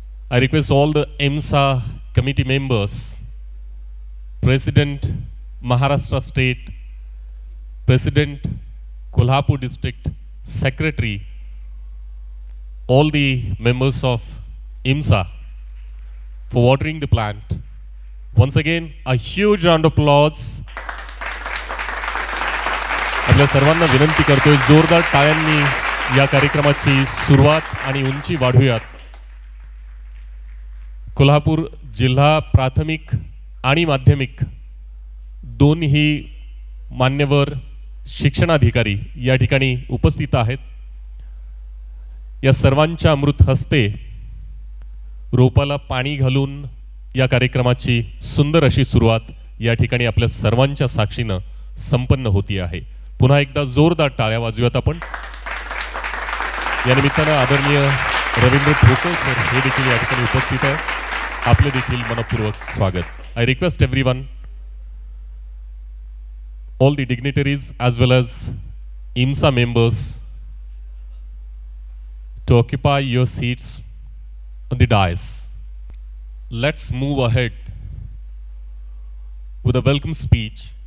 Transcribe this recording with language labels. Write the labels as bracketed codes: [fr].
[en] I request all the IMSA committee members, President Maharashtra State, President Kolhapur District, Secretary, all the members of IMSA for watering the plant. Once again, a huge round of applause. [mr] आपल्या सर्वांना विनंती करतोय, जोरदार टाळ्यांनी या कार्यक्रमाची सुरुवात आणि उंची वाढवूयात. कोल्हापूर जिल्हा प्राथमिक आणि माध्यमिक दोन्ही मान्यवर शिक्षणाधिकारी या ठिकाणी उपस्थित आहेत. या सर्वांच्या अमृत हस्ते रोपाला पाणी घालून या कार्यक्रमाची सुंदर अशी सुरुवात या ठिकाणी आपल्या सर्वांच्या साक्षीनं संपन्न होती आहे. पुन्हा एकदा जोरदार टाळ्या वाजवूयात आपण. या निमित्तानं आदरणीय रवींद्र ठोकळ सर हे देखील या ठिकाणी उपस्थित आहेत. आपले देखील मनपूर्वक स्वागत. [en] I request everyone, all the dignitaries as well as IMSA members to occupy your seats on the dais. Let's move ahead with a welcome speech.